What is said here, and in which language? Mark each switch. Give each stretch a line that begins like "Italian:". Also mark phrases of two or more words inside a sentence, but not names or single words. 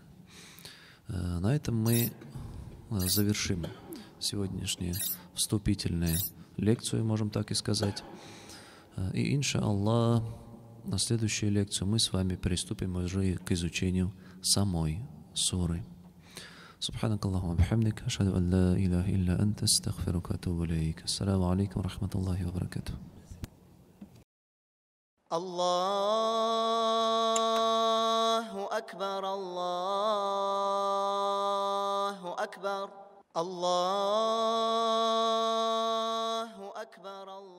Russian: На этом мы завершим сегодняшнюю вступительную лекцию, можем так и сказать. И, иншааллах, на следующую лекцию мы с вами приступим уже к изучению самой суры.
Arabic: سبحانك اللهم وبحمدك أشهد أن لا إله إلا أنت أستغفرك وأتوب إليك. السلام عليكم ورحمة الله وبركاته. الله أكبر الله أكبر الله أكبر.